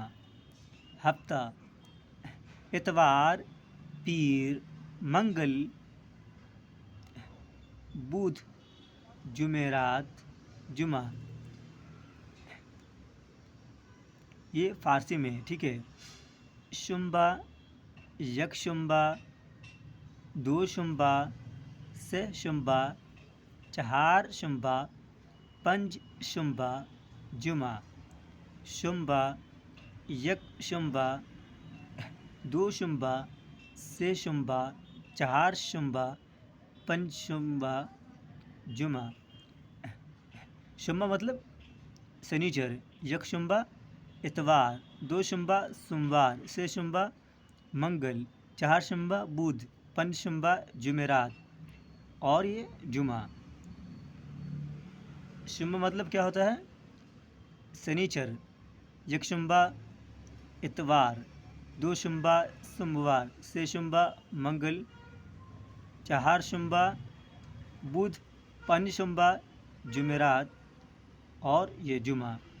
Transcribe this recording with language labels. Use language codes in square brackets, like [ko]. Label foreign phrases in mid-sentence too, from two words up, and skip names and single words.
[ur] ہفتہ، اتوار، پیر، منگل، بدھ، جمعرات، جمعہ۔ یہ فارسی میں ہے، ٹھیک ہے۔ [fa] شنبہ، یک شنبہ، دو شنبہ، سہ شنبہ، چہار شنبہ، پنج شنبہ، جمعہ۔ شنبہ، یک شنبہ، دو شنبہ، سہ شنبہ، چہار شنبہ، پنج شنبہ، جمعہ۔ [ur] شنبہ مطلب سنیچر، [fa] یک شنبہ [ur] اتوار، [fa] دو شنبہ [ur] سوموار، [fa] سہ شنبہ [ur] منگل، [fa] چہار شنبہ [ur] بدھ، [fa] پنج شنبہ [ur] جمعرات اور یہ جمعہ۔ شنبہ مطلب کیا ہوتا ہے؟ سنیچر، [fa] یک شنبہ [ur] اتوار، [fa] دو شنبہ [ur] سوموار، [fa] سہ شنبہ [ur] منگل، [fa] چہار شنبہ [ur] بدھ، [fa] پنج شنبہ [ur] جمعرات اور یہ جمعہ۔